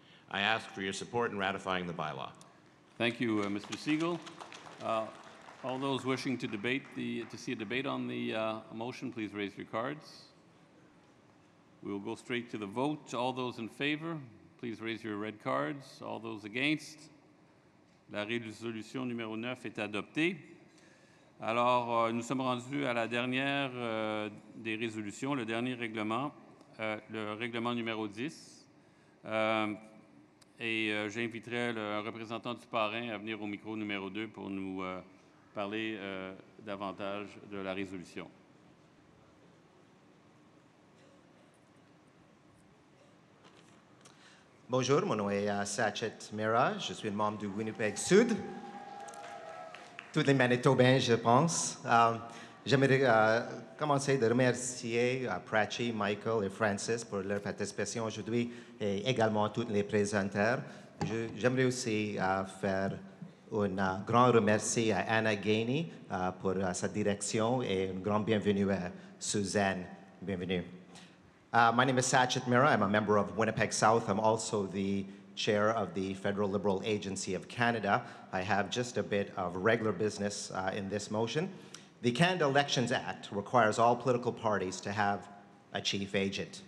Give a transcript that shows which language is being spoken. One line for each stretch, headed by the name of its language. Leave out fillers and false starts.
English: I ask for your support in ratifying the bylaw. Thank you, Mr. Siegel. All those wishing to see a debate on the motion, please raise your cards. We will go straight to the vote. All those in favor, please raise your red cards. All those against,
French: la résolution numéro 9 est adoptée. Alors, nous sommes rendus à la dernière des résolutions, le dernier règlement, le règlement numéro 10. Et j'inviterai un représentant du parrain à venir au micro numéro 2 pour nous parler davantage de la résolution. Bonjour, mon nom est Sachet Mira, je suis un membre du Winnipeg Sud. Tous les Manitobains, je pense. J'aimerais commencer de remercier Prachi, Michael et Francis pour leur participation aujourd'hui et également tous les présenteurs. J'aimerais aussi faire un grand remercie à Anna Gainey pour sa direction et une grande bienvenue à Suzanne.
English: Bienvenue. My name is Sachet Mira. I'm a member of Winnipeg South. I'm also the chair of the Federal Liberal Agency of Canada. I have just a bit of regular business in this motion. The Canada Elections Act requires all political parties to have a chief agent.